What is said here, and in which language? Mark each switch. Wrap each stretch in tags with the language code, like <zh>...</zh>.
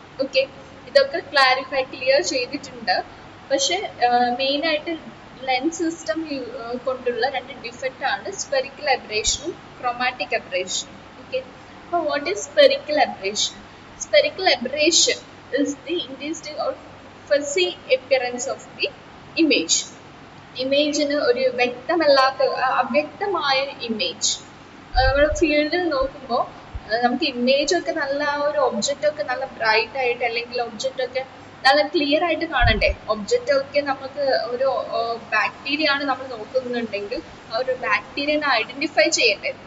<ml>Okay, ഇതൊക്കെ clear ചെയ്തിട്ടുണ്ട്. പക്ഷെ മെയിൻ ആയിട്ട് ലെൻസ് സിസ്റ്റം കൊണ്ടുള്ള രണ്ട് ഡിഫക്റ്റ് ആണ് സ്പെറിക്കൽ അബ്രേഷനും ക്രോമാറ്റിക് അബ്രേഷനും.</ml> <en>Okay, അപ്പോൾ what is spherical aberration? Spherical aberration is the induced or fuzzy appearance of the image.</en> <ml>ഇമേജിന് ഒരു വ്യക്തമല്ലാത്ത അവ്യക്തമായ ഇമേജ് നമ്മൾ ഫീൽഡിൽ നോക്കുമ്പോൾ നമുക്ക് ഇമേജ് ഒക്കെ നല്ല ഒരു ഒബ്ജക്റ്റ് ഒക്കെ നല്ല ബ്രൈറ്റ് ആയിട്ട് അല്ലെങ്കിൽ ഒബ്ജക്റ്റ് ഒക്കെ നല്ല ക്ലിയർ ആയിട്ട് കാണണ്ടേ. ഒബ്ജക്റ്റ് ഒക്കെ നമുക്ക് ഒരു ബാക്ടീരിയ ആണ് നമ്മൾ നോക്കുന്നുണ്ടെങ്കിൽ ആ ഒരു ബാക്ടീരിയനെ ഐഡന്റിഫൈ ചെയ്യണ്ടേ.</ml>